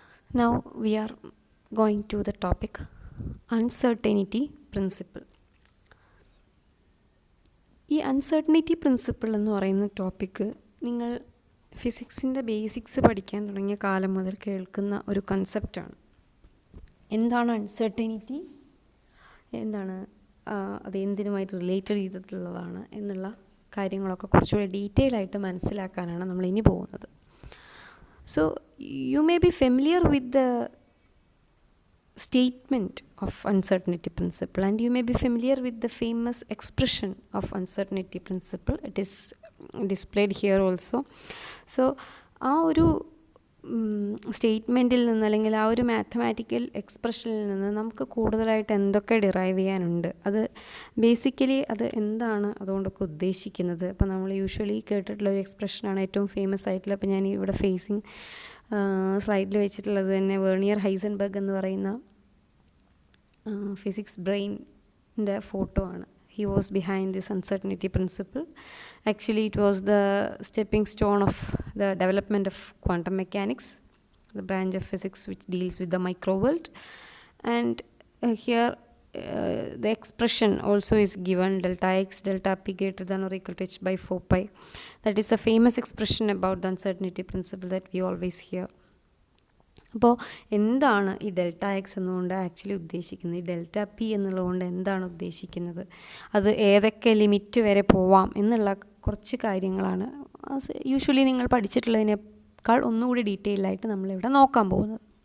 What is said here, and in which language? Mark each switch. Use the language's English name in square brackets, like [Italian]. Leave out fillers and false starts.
[English] Now we are going to the topic uncertainty principle. [Malayalam] ഈ uncertainty principle എന്ന് പറയുന്ന topic നിങ്ങൾ ഫിസിക്സിൻ്റെ ബേസിക്സ് പഠിക്കാൻ തുടങ്ങിയ കാലം മുതൽ കേൾക്കുന്ന ഒരു കൺസെപ്റ്റാണ്. എന്താണ് അൺസർട്ടനിറ്റി, എന്താണ് അത് എന്തിനുമായിട്ട് റിലേറ്റഡ് ചെയ്തിട്ടുള്ളതാണ് എന്നുള്ള കാര്യങ്ങളൊക്കെ കുറച്ചുകൂടി ഡീറ്റെയിൽ ആയിട്ട് മനസ്സിലാക്കാനാണ് നമ്മൾ ഇനി പോകുന്നത്. [English] So you may be familiar with the statement of uncertainty principle, and you may be familiar with the famous expression of uncertainty principle. It is displayed here also. [Malayalam] So ആ ഒരു സ്റ്റേറ്റ്മെൻറ്റിൽ നിന്ന് അല്ലെങ്കിൽ ആ ഒരു മാത്തമാറ്റിക്കൽ എക്സ്പ്രഷനിൽ നിന്ന് നമുക്ക് കൂടുതലായിട്ട് എന്തൊക്കെ ഡിറൈവ് ചെയ്യാനുണ്ട്, അത് ബേസിക്കലി അത് എന്താണ് അതുകൊണ്ടൊക്കെ ഉദ്ദേശിക്കുന്നത്. അപ്പോൾ നമ്മൾ യൂഷ്വലി കേട്ടിട്ടുള്ള ഒരു എക്സ്പ്രഷനാണ് ഏറ്റവും ഫേമസ് ആയിട്ടുള്ള. അപ്പോൾ ഞാൻ ഇവിടെ ഫേസിങ് സ്ലൈഡിൽ വെച്ചിട്ടുള്ളത് തന്നെ വേർണിയർ ഹൈസൻബർഗ് എന്ന് പറയുന്ന ഫിസിക്സ് ബ്രെയിനിൻ്റെ ഫോട്ടോ ആണ്. [English] He was behind this uncertainty principle. Actually, it was the stepping stone of the development of quantum mechanics, the branch of physics which deals with the micro world. And here the expression also is given delta x delta p greater than or equal to h by 4 pi. That is a famous expression about the uncertainty principle that we always hear. [Malayalam] അപ്പോൾ എന്താണ് ഈ delta X എന്നുകൊണ്ട് actually ഉദ്ദേശിക്കുന്നത്, ഈ delta P എന്നുള്ളതുകൊണ്ട് എന്താണ് ഉദ്ദേശിക്കുന്നത്, അത് ഏതൊക്കെ ലിമിറ്റ് വരെ പോവാം എന്നുള്ള കുറച്ച് കാര്യങ്ങളാണ് യൂഷ്വലി നിങ്ങൾ പഠിച്ചിട്ടുള്ളതിനേക്കാൾ ഒന്നുകൂടി ഡീറ്റെയിൽ ആയിട്ട് നമ്മളിവിടെ നോക്കാൻ പോകുന്നത്.